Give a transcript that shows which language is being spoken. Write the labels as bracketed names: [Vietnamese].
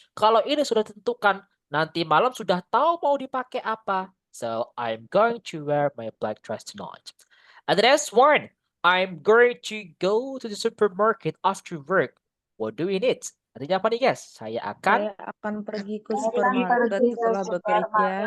[Indonesian] Kalau ini sudah tentukan, nanti malam sudah tahu mau dipakai apa. [English] So, I'm going to wear my black dress tonight. And the next one, I'm going to go to the supermarket after work. What do we need? [Indonesian] Artinya apa nih guys? Saya akan pergi ke supermarket setelah bekerja.